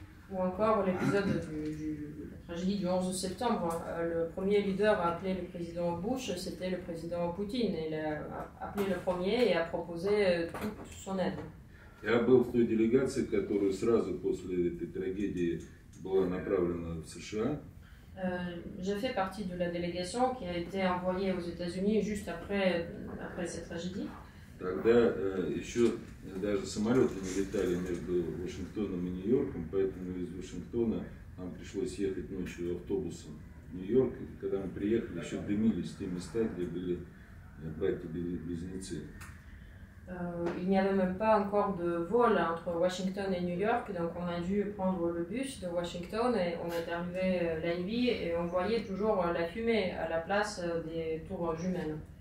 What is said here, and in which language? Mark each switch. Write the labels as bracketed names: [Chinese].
[French] Ou encore l'épisode de la tragédie du 11 septembre. Le premier leader a appelé le président Bush, c'était le président Poutine. Il a appelé le premier et a proposé toute son aide. [Russian] Я был в той делегации, которая сразу после этой трагедии была направлена в США. [French] J'ai fait partie de la délégation qui a été envoyée aux États-Unis juste après cette tragédie. [Russian] Тогда еще даже самолеты не летали между Вашингтоном и Нью-Йорком, поэтому из Вашингтона нам пришлось ехать ночью автобусом в Нью-Йорк. И когда мы приехали, еще дымились те места, где были братья-близнецы. [French] Il n'y avait même pas encore de vol entre Washington et New York, donc on a dû prendre le bus de Washington et on est arrivé la nuit et on voyait toujours la fumée à la place des tours jumelles.